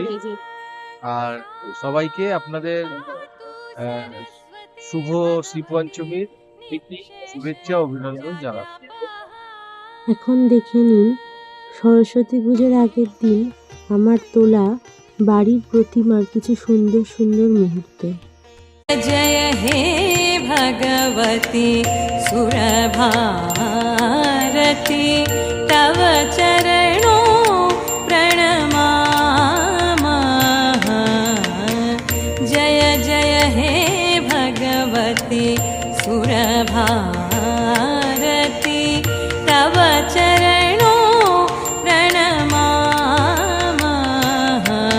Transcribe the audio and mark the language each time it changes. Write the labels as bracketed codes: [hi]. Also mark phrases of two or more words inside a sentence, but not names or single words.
[bn] আর সবাইকে আপনাদের শুভ শ্রীপঞ্চমীর শুভেচ্ছা অভিনন্দন জানাই। এখন দেখে নিন সরস্বতী পুজোর আগের দিন আমার তোলা বাড়ির প্রতিমার কিছু সুন্দর সুন্দর মুহূর্ত। [sa] जय हे भगवती सुरभारती, तव चरणों प्रणमामः। जय जय हे भगवती सुरभारती, तव चरणों प्रणमामः।